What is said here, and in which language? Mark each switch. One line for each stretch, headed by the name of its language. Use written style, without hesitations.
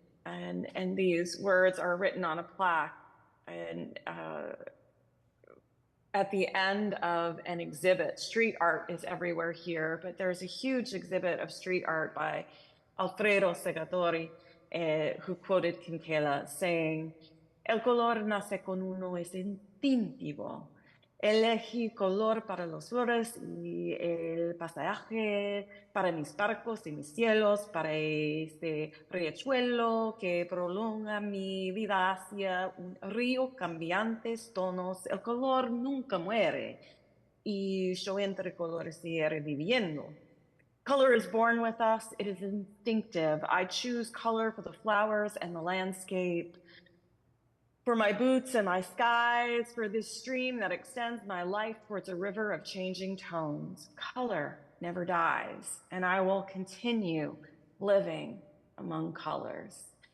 English: And these words are written on a plaque and at the end of an exhibit. Street art is everywhere here, but there's a huge exhibit of street art by Alfredo Segatori, who quoted Quinquela saying,
Spanish: "El color nace con uno, es instintivo. Elegí color para las flores y el pasaje, para mis barcos y mis cielos, para este riachuelo que prolonga mi vida hacia un río cambiantes tonos. El color nunca muere y yo entre colores seguiré viviendo.
English: Color is born with us. It is instinctive. I choose color for the flowers and the landscape, for my boots and my skies, for this stream that extends my life towards a river of changing tones. Color never dies, and I will continue living among colors."